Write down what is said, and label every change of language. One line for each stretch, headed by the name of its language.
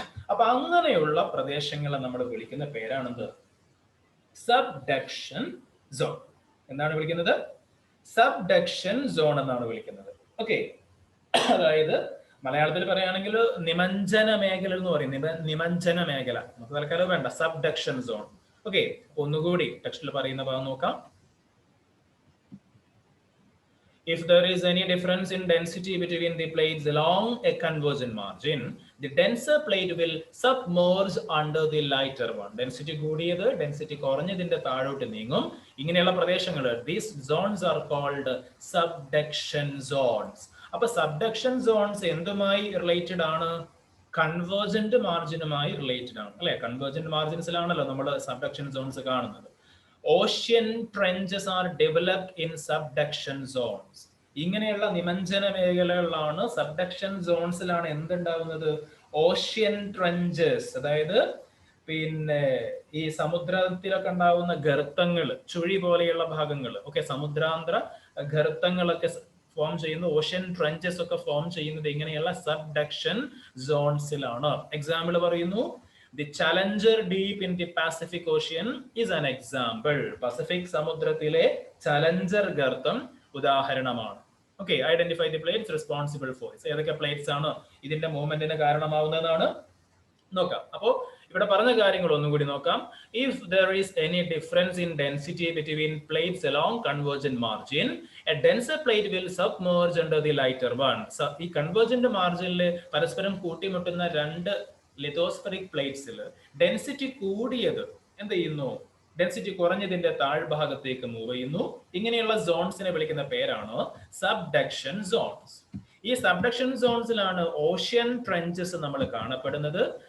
Malayalam: അപ്പൊ അങ്ങനെയുള്ള പ്രദേശങ്ങളെ നമ്മൾ വിളിക്കുന്ന പേരാണെന്ത്? Subduction zone. എന്താണ് വിളിക്കുന്നത്? സബ്ഡക്ഷൻ സോൺ എന്നാണ് വിളിക്കുന്നത്. ഓക്കെ, അതായത് മലയാളത്തിൽ പറയുകയാണെങ്കിൽ നിമഞ്ജന മേഖല എന്ന് പറയും. നിമഞ്ജന മേഖല നമുക്ക് തൽക്കാലം വേണ്ട, സബ്ഡക്ഷൻ സോൺ. ഓക്കെ, ഒന്നുകൂടി ടെക്സ്റ്റിൽ പറയുന്ന ഭാഗം നോക്കാം.
English: If there is any difference in density between the plates along a convergent margin, the denser plate will submerge under the lighter one.
Malayalam: Density കൂടിയത് ഡെൻസിറ്റി കുറഞ്ഞതിന്റെ താഴോട്ട് നീങ്ങും. ഇങ്ങനെയുള്ള പ്രദേശങ്ങൾ,
English: these zones are called subduction zones.
Malayalam: അപ്പൊ subduction zones എന്തുമായി related ആണ്? Convergent മാർജിനുമായി related ആണ് അല്ലെ. Convergent മാർജിൻസിലാണല്ലോ നമ്മൾ സബ്ഡക്ഷൻ സോൺസ് കാണുന്നത്.
English: Ocean trenches are developed in subduction zones.
Malayalam: ഇങ്ങനെയുള്ള നിമഞ്ജന മേഖലകളിലാണ്, സബ്ഡക്ഷൻ സോൺസിലാണ് എന്തുണ്ടാവുന്നത്? ഓഷ്യൻ ട്രെഞ്ചസ്, അതായത് പിന്നെ ഈ സമുദ്രത്തിലൊക്കെ ഉണ്ടാവുന്ന ഗർത്തങ്ങൾ, ചുഴി പോലെയുള്ള ഭാഗങ്ങൾ, ഓക്കെ, സമുദ്രാന്തര ഗർത്തങ്ങളൊക്കെ ഫോം ചെയ്യുന്ന ഓഷ്യൻ ട്രെഞ്ചസ് ഒക്കെ ഫോം ചെയ്യുന്നത് ഇങ്ങനെയുള്ള സബ്ഡക്ഷൻ സോൺസിലാണ്. എക്സാമ്പിൾ പറയുന്നു,
English: The Challenger Deep in the Pacific Ocean is an example.
Malayalam: Pacific സമുദ്രത്തിലെ ചലഞ്ചർ ഗർത്തം ഉദാഹരണമാണ്. Okay,
English: Identify the plates responsible for.
Malayalam: ഏതൊക്കെ പ്ലേറ്റ്സ് ആണ് ഇതിന്റെ മൂവ്മെന്റിന് കാരണമാവുന്നതാണ് നോക്കാം. അപ്പോ ഇവിടെ പറഞ്ഞ കാര്യങ്ങൾ ഒന്നുകൂടി നോക്കാം.
English: If there is any difference in density between plates along convergent margin, a denser plate will submerge under the lighter one.
Malayalam: ഈ convergent marginൽ പരസ്പരം കൂട്ടിമുട്ടുന്ന രണ്ട് ലിതോസ്ഫെറിക് പ്ലേറ്റ്സിൽ ഡെൻസിറ്റി കൂടിയത് എന്ത് ചെയ്യുന്നു? ഡെൻസിറ്റി കുറഞ്ഞതിന്റെ താഴ്ഭാഗത്തേക്ക് മൂവ് ചെയ്യുന്നു. ഇങ്ങനെയുള്ള സോൺസിനെ വിളിക്കുന്ന പേരാണ് സബ്ഡക്ഷൻ സോൺസ്. ഈ സബ്ഡക്ഷൻ സോൺസിലാണ് ഓഷ്യൻ ട്രെഞ്ചസ് നമ്മൾ കാണപ്പെടുന്നത്.